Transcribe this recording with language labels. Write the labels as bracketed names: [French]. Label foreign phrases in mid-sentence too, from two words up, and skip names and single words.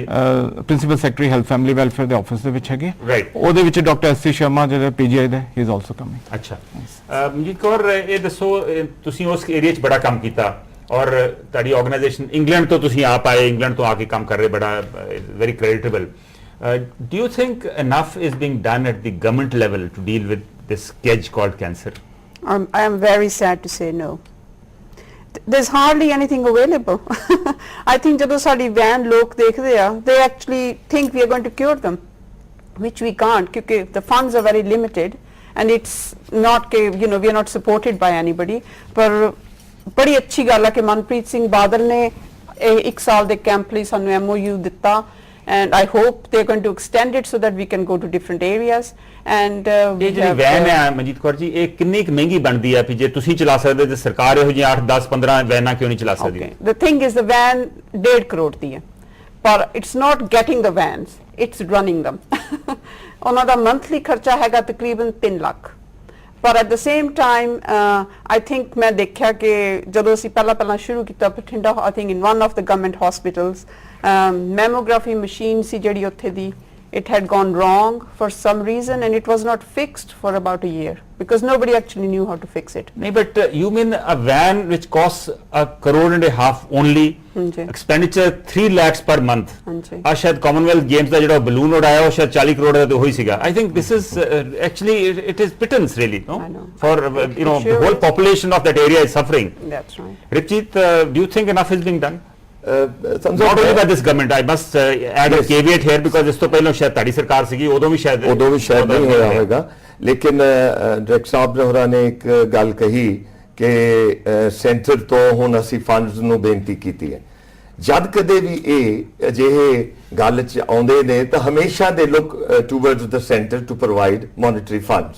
[Punjabi] ਪ੍ਰਿੰਸੀਪਲ ਸੈਕਟਰੀ ਹੈਲਥ ਫੈਮਿਲੀ ਵੈਲਫੇਅਰ ਦੇ ਆਫਿਸ ਦੇ ਵਿੱਚ ਹੈਗੀ। ਰਾਈਟ। ਉਹਦੇ ਵਿੱਚ ਡਾਕਟਰ ਐਸ ਸੀ ਸ਼ਰਮਾ ਜਿਹੜਾ ਪੀਜੀਆਈ ਦਾ ਹੀ [English] is also coming. [Punjabi] ਅੱਛਾ ਮਨਜੀਤ ਕੌਰ, ਇਹ ਦੱਸੋ ਤੁਸੀਂ ਉਸ ਏਰੀਆ 'ਚ ਬੜਾ ਕੰਮ ਕੀਤਾ ਔਰ ਤੁਹਾਡੀ ਆਰਗੇਨਾਈਜੇਸ਼ਨ ਇੰਗਲੈਂਡ ਤੋਂ ਤੁਸੀਂ ਆਪ ਆਏ, ਇੰਗਲੈਂਡ ਤੋਂ ਆ ਕੇ ਕੰਮ ਕਰ ਰਹੇ, ਬੜਾ [English] very creditable. Do you think enough is being done at the government level to deal with this scourge called cancer? I am very sad to say no. There's hardly anything available. I think [Punjabi] ਜਦੋਂ ਸਾਡੀ ਵੈਨ ਲੋਕ ਦੇਖਦੇ ਆ, [English] they actually think we are going to cure them, which we can't ਕਿਉਂਕਿ the funds are very limited and it's not we are not supported by anybody. [Punjabi] ਪਰ ਬੜੀ ਅੱਛੀ ਗੱਲ ਹੈ ਕਿ ਮਨਪ੍ਰੀਤ ਸਿੰਘ ਬਾਦਲ ਨੇ 1 ਸਾਲ ਦੇ ਕੈਂਪ ਲਈ ਸਾਨੂੰ MOU ਦਿੱਤਾ [English] and I hope they're going to extend it so that we can go to different areas and [Punjabi] ਇਹ ਜਿਹੜੀ ਵੈਨ ਹੈ ਮਨਜੀਤ ਕੌਰ ਜੀ, ਇਹ ਕਿੰਨੀ ਕੁ ਮਹਿੰਗੀ ਬਣਦੀ ਹੈ? ਜੇ ਤੁਸੀਂ ਚਲਾ ਸਕਦੇ ਤੇ ਸਰਕਾਰ ਇਹੋ ਜਿਹੀ 8 10 15 ਵੈਨਾਂ ਕਿਉਂ ਨਹੀਂ ਚਲਾ ਸਕਦੀ? [English] The thing is the van 1.5 [Punjabi] ਕਰੋੜ ਦੀ ਹੈ ਪਰ [English] it's not getting the vans, it's running them. [Punjabi] ਉਹਨਾਂ ਦਾ monthly ਖਰਚਾ ਹੈਗਾ ਤਕਰੀਬਨ 3 ਲੱਖ। ਪਰ [English] at the same time I think [Punjabi] ਮੈਂ ਦੇਖਿਆ ਕਿ ਜਦੋਂ ਅਸੀਂ ਪਹਿਲਾਂ ਸ਼ੁਰੂ ਕੀਤਾ ਬਠਿੰਡਾ, [English] I think in one of the government hospitals mammography machine [Punjabi] ਸੀ ਜਿਹੜੀ ਉੱਥੇ ਦੀ, [English] it had gone wrong for some reason and it was not fixed for about a year because nobody actually knew how to fix it. No, but you mean a van which costs 1.5 crore only, expenditure 3 lakhs per month. [Punjabi] ਆ ਸ਼ਾਇਦ ਕਾਮਨਵੈਲਥ ਗੇਮਸ ਦਾ ਜਿਹੜਾ ਬਲੂਨ ਉਡਾਇਆ ਉਹ ਸ਼ਾਇਦ 40 ਕਰੋੜ ਦਾ ਹੋਈ ਸੀਗਾ। [English] I think this is actually it is pittance really, no? For the whole population of that area is suffering. That's right. Ripjit, do you think enough is being done? Not only by this government, I must add a caveat here because [Punjabi] ਇਸ ਤੋਂ ਪਹਿਲਾਂ ਸ਼ਾਇਦ ਤੁਹਾਡੀ ਸਰਕਾਰ ਸੀਗੀ, ਉਦੋਂ ਵੀ ਸ਼ਾਇਦ ਨਹੀਂ ਹੋਇਆ ਹੋਵੇਗਾ। ਲੇਕਿਨ ਡਾਇਰੈਕਟਰ ਸਾਹਿਬ ਨੇ ਹੋਰਾਂ ਨੇ ਇੱਕ ਗੱਲ ਕਹੀ ਕਿ ਸੈਂਟਰ ਤੋਂ ਹੁਣ ਅਸੀਂ ਫੰਡਸ ਨੂੰ ਬੇਨਤੀ ਕੀਤੀ ਹੈ। ਜਦ ਕਦੇ ਵੀ ਇਹ ਅਜਿਹੇ ਗੱਲ 'ਚ ਆਉਂਦੇ ਨੇ ਤਾਂ ਹਮੇਸ਼ਾ ਦੇ [English] look towards the centre to provide monetary funds.